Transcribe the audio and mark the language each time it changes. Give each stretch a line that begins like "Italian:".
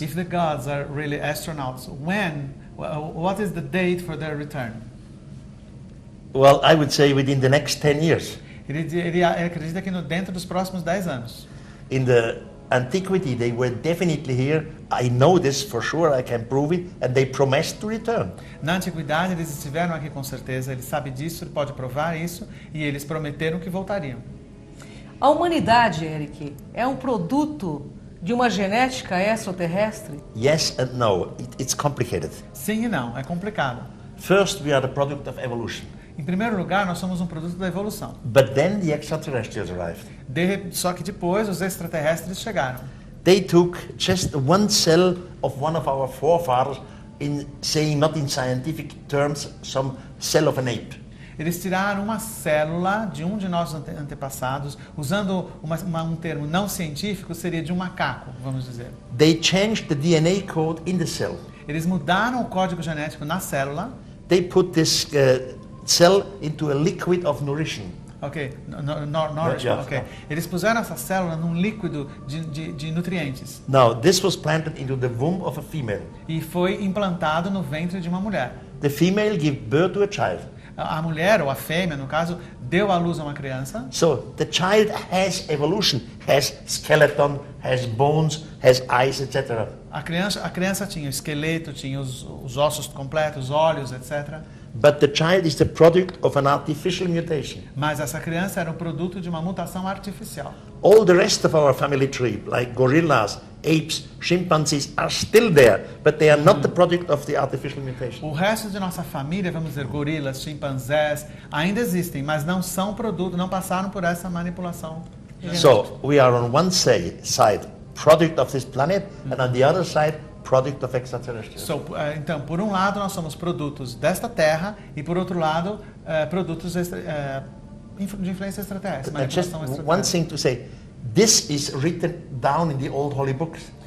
English: If the gods are really astronauts, what is the date for their return? Well, I would say within the next 10 years.
Portuguese: Ele acredita que dentro dos próximos 10 anos.
English: In the antiquity, they were definitely here. I know this for sure, I can prove it, and they promised to return.
Portuguese: Na antiguidade, eles estiveram aqui com certeza, ele sabe disso, ele pode provar isso, e eles prometeram que voltariam. A humanidade, Eric, é um produto de uma genética extraterrestre?
English: Yes and no. It's complicated.
Portuguese: Sim e não, é complicado.
English: First, we are the product of evolution.
Portuguese: Em primeiro lugar, nós somos um produto da evolução.
English: But then the extraterrestrials arrived.
Portuguese: Só que depois os extraterrestres chegaram.
English: They took just one cell of one of our forefathers, in saying not in scientific terms, some cell of an ape.
Portuguese: Eles tiraram uma célula de um de nossos antepassados, usando um termo não científico, seria de um macaco, vamos dizer.
English: They changed the DNA code in the cell.
Portuguese: Eles mudaram o código genético na célula.
English: They put this cell into a liquid of nourishment. Ok, nourishment, ok.
Portuguese: Eles puseram essa célula num líquido de nutrientes.
English: Now, this was planted into the womb of a female.
Portuguese: E foi implantado no ventre de uma mulher.
English: The female gave birth to a child.
Portuguese: A mulher, ou a fêmea, no caso, deu à luz a uma criança.
English: So, the child has evolution, has skeleton, has bones, has eyes, etc.
Portuguese: A criança tinha o esqueleto, tinha os ossos completos, olhos, etc.
English: But the child is the product of an artificial mutation.
Portuguese: Mas essa criança era um produto de uma mutação artificial.
English: All the rest of our family tree, like gorillas, apes, chimpanzees, are still there, but they are not the product of the artificial mutation.
Portuguese: O resto de nossa família, vamos dizer, gorilas, chimpanzés, ainda existem, mas não são produto, não passaram por essa manipulação.
English: So, we are on one side, product of this planet, and on the other side, product of extraterrestrials.
Portuguese: Então, por um lado, nós somos produtos desta Terra e, por outro lado, produtos de influência extraterrestre.
English: Just one thing to say, this is written down in the old holy books.